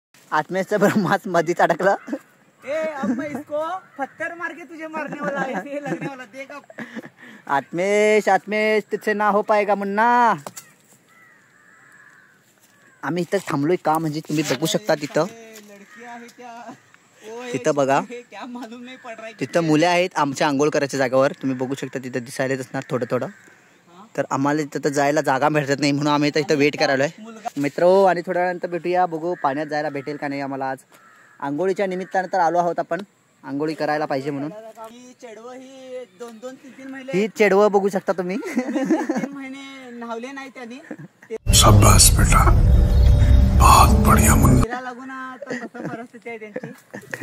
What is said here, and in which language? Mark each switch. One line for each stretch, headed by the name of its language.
Marathi: आत्मेशचं ब्रह्मास्त्र मध्येच अडकलं.
Hindi: अब मैं इसको पत्थर मार के तुझे मारने वाला है. ऐसे लगने वाला देख. अब आत्मेश तिथे ना हो पाएगा मुन्ना.
Marathi: आम्ही इथं थांबलोय का म्हणजे तुम्ही बघू शकता तिथं तिथं बघा तिथं मुले आहेत आमच्या आंघोळ करायच्या जागेवर. तुम्ही बघू शकता तिथं दिसायलाच असणार थोडं थोडं. तर आम्हाला तिथं जायला जागा भेटत नाही म्हणून आम्ही इथं वेट करायला आहे मित्र. आणि थोड्या वेळानंतर भेटूया. बघू पाण्यात जायला भेटेल का नाही आम्हाला. आज आंघोळीच्या निमित्तानं तर आलो आहोत आपण आंघोळी करायला पाहिजे म्हणून. ही चढवं ही 2-3 महिने ही चेडवं बघू शकता तुम्ही. 3 महिने नहावले नाही त्यांनी.
Hindi: शाबाश बेटा, बहुत बढ़िया मुन्ना.
Marathi: तिला लागून आता कसं परिस्थिती आहे त्यांची.